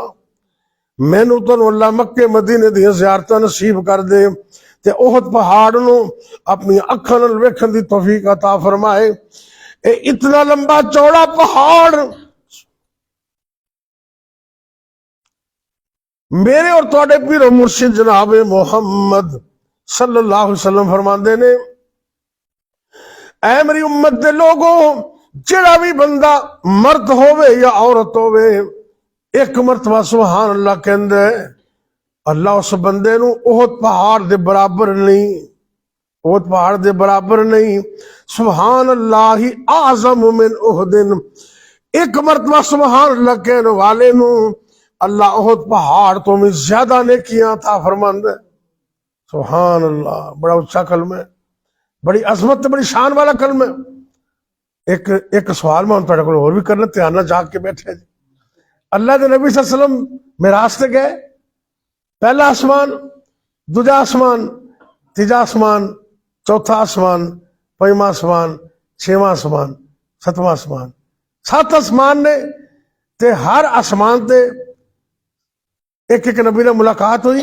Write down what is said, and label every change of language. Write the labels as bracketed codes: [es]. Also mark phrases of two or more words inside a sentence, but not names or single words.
[pa] مینوں تو اللہ مکے مدینے دی زیارتاں نصیب کر دے تے احد پہاڑ نوں اپنی اکھاں نال ویکھن دی توفیق عطا فرمائے. ایہ اتنا لمبا چوڑا پہاڑ میرے اور تہاڈے پیر مرشد جناب محمد [ar] صلی اللہ علیہ وسلم [pa] فرماندے نے، اے میری امت دے لوگوں، جیہڑا وی بندہ مرد ہووے یا عورت ہووے اک مرتبہ [ar] سبحان اللہ [pa] کہندا ہے، اللہ اس بندے نوں احد پہاڑ دے برابر نہیں، احد پہاڑ دے برابر نہیں. [ar] سبحان الله هي أعظم من أحد. [pa] اک مرتبہ [ar] سبحان اللہ [pa] کہنے والے نوں اللہ احد پہاڑ توں وی زیادہ نیکیاں عطا فرماندا ہے. [ar] سبحان الله. [pa] بڑا اچا کلمہ ہے، بڑی عظمت، بڑی شان والا کلم ہے. اک سوال میں تہاڈے کول ہور وی کرنا، دھیان نال جاگ کے بیٹھے جی. اللہ دے نبی [ar] صلی اللہ علیہ وسلم [pa] معراج تے گئے. پہلا اسمان، دوجا اسمان، تیجا اسمان، چوتھا اسمان، پنجواں اسمان، چھیواں اسمان، ستواں اسمان. 7 اسمان نے تے ہر اسمان تے اک اک نبی نال ملاقات ہوئی.